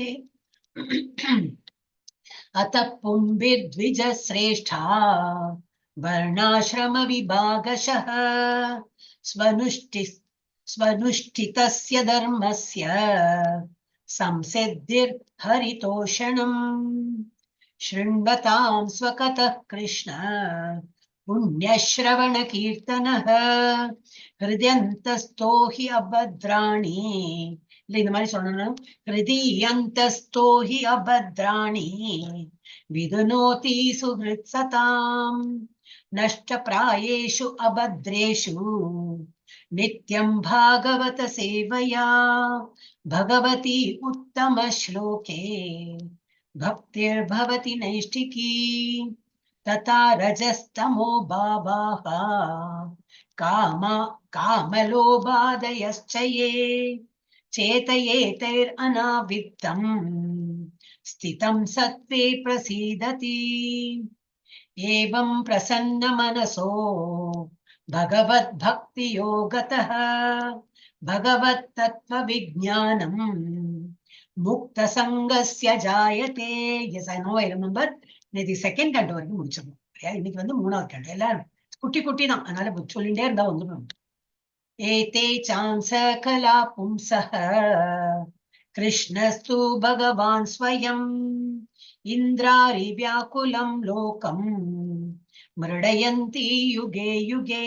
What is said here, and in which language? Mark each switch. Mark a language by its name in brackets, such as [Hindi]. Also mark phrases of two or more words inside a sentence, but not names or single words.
[Sanskrit] अतः पुंभिर्द्विजश्रेष्ठा वर्णाश्रम विभागशः स्वनुष्ठितस्य धर्मस्य संसिद्धिर्हरितोषणम्. शृण्वतां स्वकतः कृष्ण पुण्यश्रवण कीर्तनः हृदयन्तस्थो हि अभद्राणि. [Tamil] இல்ல இந்த மாதிரி சொல்லணும். [Sanskrit] हृदयन्तस्थो हि अभद्राणि विधुनोति सुहृत्सताम् नष्टप्रायेषु अभद्रेषु नित्यं भागवत सेवया भगवति उत्तम श्लोके भक्तिर्भवति नैष्ठिकी तदा रजस्तमो भावाः कामलोभादयश्च ये चेतयेतैरनावित्तम् स्थितं सत्त्वे प्रसीदति एवं प्रसन्नमनसो भगवद्भक्तियोगतः भगवत्तत्त्वविज्ञानम् मुक्तसङ्गस्य जायते. [English] Yes, I know, I remember. [Tamil] இது செகண்ட் கண்டு வரைக்கும் முடிச்சிடணும். இன்னைக்கு வந்து மூணாவது கண்டு. எல்லாரும் குட்டி குட்டி தான், அதனால சொல்லிட்டே இருந்தா வந்துடும். [Sanskrit] एते चांश कलाः पुंसः कृष्णस्तु भगवान् स्वयम् इन्द्रारि व्याकुलं लोकं मृडयन्ति युगे युगे.